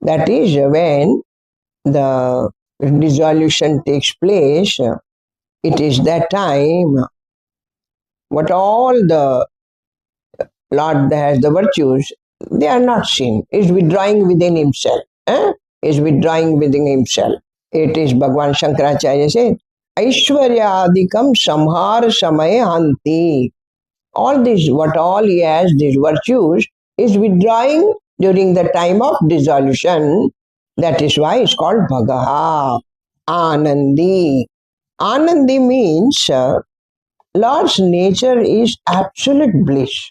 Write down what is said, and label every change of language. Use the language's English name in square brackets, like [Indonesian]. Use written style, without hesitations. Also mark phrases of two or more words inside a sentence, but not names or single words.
[English] That is when the dissolution takes place. It is that time what all the Lord has the virtues, they are not seen. Is withdrawing within himself. Is withdrawing within himself. It is Bhagwan Shankaracharya said, [Sanskrit] Aishwaryadikam samhar samaya hanti. [English] All this, what all he has, these virtues, is withdrawing during the time of dissolution. That is why it's called Bhagaha, Anandi. Anandi means Lord's nature is absolute bliss.